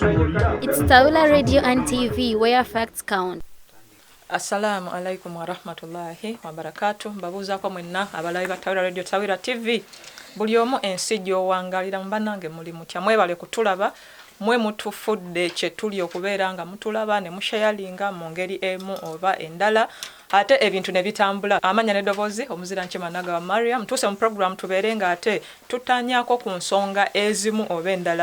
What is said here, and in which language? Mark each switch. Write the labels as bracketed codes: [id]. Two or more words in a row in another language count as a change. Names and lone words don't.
[en] It's Tawila Radio and TV, where facts count. [ar] السلام عليكم ورحمة الله وبركاته. [lg] Mbabuza kwa mwenna abalayi ba Tawila Radio Tawila TV. Buli omu ensi gy'owangalira mbanange muli mutya mwebale kutulaba mwe mutufudde kye tuli okubeera nga mutulaba ne mushayalinga mu ngeri emu oba endala ate ebintu ne bitambula. Amanya n'eddoboozi omuzira Nkimanaga wa Mariam tuse mu program tubeere nga ate tutanyaako ku nsonga ezimu oba endala.